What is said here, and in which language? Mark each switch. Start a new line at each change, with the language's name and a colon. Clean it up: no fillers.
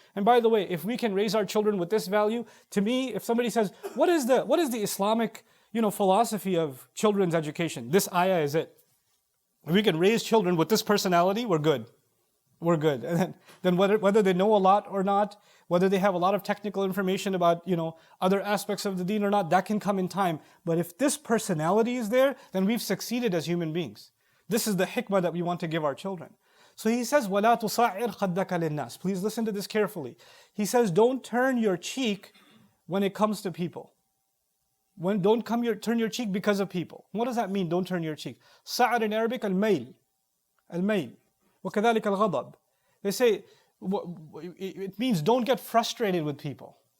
English: And by the way, if we can raise our children with this value, to me, if somebody says, what is the Islamic philosophy of children's education? This ayah is it. If we can raise children with this personality, we're good. we're good. And then whether they know a lot or not, whether they have a lot of technical information about, other aspects of the deen or not, that can come in time. But if this personality is there, then we've succeeded as human beings. This is the hikmah that we want to give our children. So he says,
Arabic: وَلَا تُصَعِّرْ خَدَّكَ لِلنَّاسِ.
English: Please listen to this carefully. He says, don't turn your cheek when it comes to people. Don't turn your cheek because of people. What does that mean, don't turn your cheek? Sa'ar in Arabic, al-mayl. Al-mayl.
Arabic: وَكَذَلِكَ الْغَضَبِ.
English: They say, it means don't get frustrated with people.